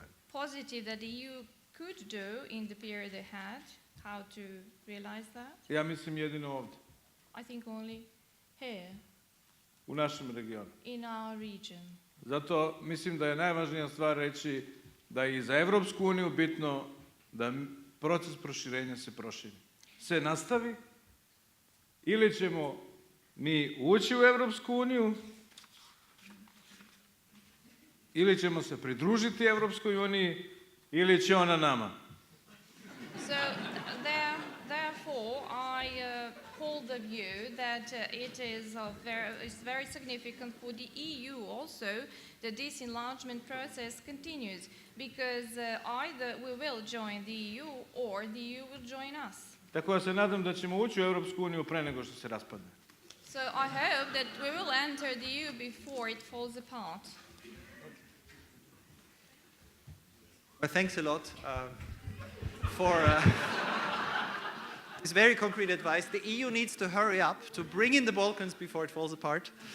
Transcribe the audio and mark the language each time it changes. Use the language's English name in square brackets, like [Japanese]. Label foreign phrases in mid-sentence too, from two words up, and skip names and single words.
[English] Positive that the EU could do in the period ahead, how to realize that? [Serbian] Ja mislim jedino ovdje, [English] I think only here [Serbian] u našem regionu. [English] in our region. [Serbian] Zato mislim da je najvažnija stvar reći da je i za Evropsku uniju bitno da proces proširenja se proširi. Se nastavi, ili ćemo mi ući u Evropsku uniju, ili ćemo se pridružiti Evropskoj uniji, ili će ona nama. [English] So therefore, I hold the view that it is it's very significant for the EU also that this enlargement process continues, because either we will join the EU or the EU will join us. [Serbian] Tako da se nadam da ćemo ući u Evropsku uniju pre nego što se raspadne. [English] So I hope that we will enter the EU before it falls apart. Well, thanks a lot for this very concrete advice. The EU needs to hurry up to bring in the Balkans before it falls apart.